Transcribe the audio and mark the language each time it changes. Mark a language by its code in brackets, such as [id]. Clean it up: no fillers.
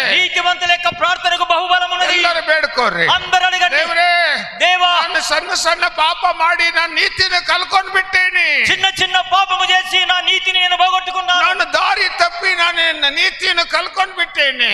[te] నీతివంతుల యొక్క ప్రార్థనకు బహుబలమున్నది. [kn] ಎಲ್ಲರೂ ಬೇಡ್ಕೋರಿ. [te] అందరూ అడగండి. [kn] ದೇವರೇ, [te] దేవా, [kn] ನಾನು ಸಣ್ಣ ಪಾಪ ಮಾಡಿ ನಾನು ನೀತಿನ ಕಳ್ಕೊಂಡು ಬಿಟ್ಟೇನಿ. [te] చిన్న చిన్న పాపము చేసి నా నీతిని నేను పోగొట్టుకున్నాను. [kn] ನಾನು ದಾರಿ ತಪ್ಪಿ ನಾನು ನೀತಿಯನ್ನು ಕಳ್ಕೊಂಡು ಬಿಟ್ಟೇನೆ.